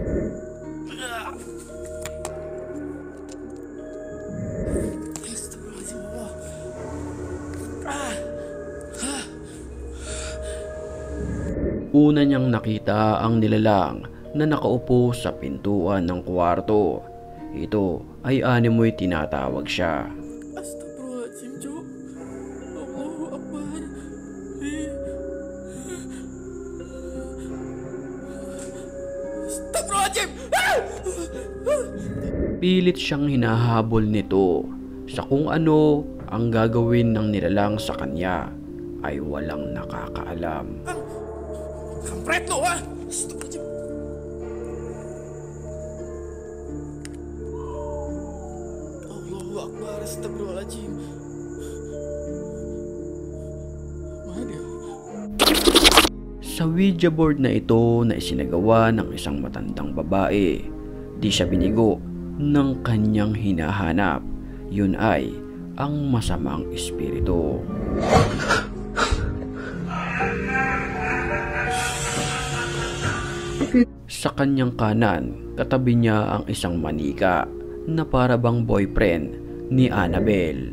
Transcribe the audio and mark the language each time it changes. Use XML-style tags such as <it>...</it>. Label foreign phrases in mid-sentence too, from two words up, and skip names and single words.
<tl>Una niyang nakita ang nilalang na nakaupo sa pintuan ng kwarto. Ito ay animoy tinatawag siya.</tl> <ar>أستغفر الله العظيم, Cuk. الله أكبر. أستغفر الله العظيم!</ar> <tl>Pilit siyang hinahabol nito sa kung ano ang gagawin ng nilalang sa kanya ay walang nakakaalam.</tl> <id>Kampret lo, ha?</id> <ar>أستغفر الله العظيم. الله أكبر، أستغفر الله العظيم.</ar> <id>Mana dia?</id> <tl>Sa Ouija board na ito na isinagawa ng isang matandang babae, di siya binigo ng kanyang hinahanap. Yun ay ang masamang espiritu. Sa kanyang kanan, katabi niya ang isang manika na para bang boyfriend ni Annabelle.</tl>